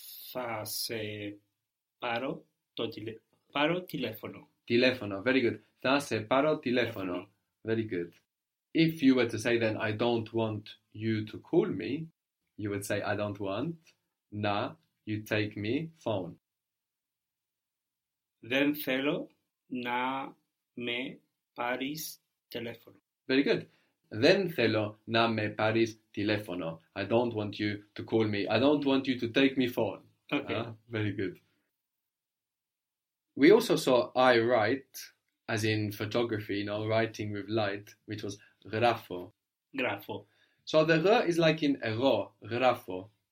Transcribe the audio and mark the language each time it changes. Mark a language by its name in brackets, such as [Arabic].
[Greek] Θα σε πάρω το τηλέφωνο. Τηλέφωνο. [English] Very good. [Greek] Θα σε πάρω τηλέφωνο. Very good. [English] If you were to say then, I don't want you to call me, you would say, I don't want να. You take me phone. [Greek] Δεν θέλω να με πάρεις τηλέφωνο. [English] Very good. [Greek] Δεν θέλω να με πάρεις τηλέφωνο. [English] I don't want you to call me. I don't want you to take me phone. Okay. Very good. We also saw I write, as in photography, you know, writing with light, which was γράφω. [Greek] Γράφω. [English] So the γ is like in εγώ, γράφω.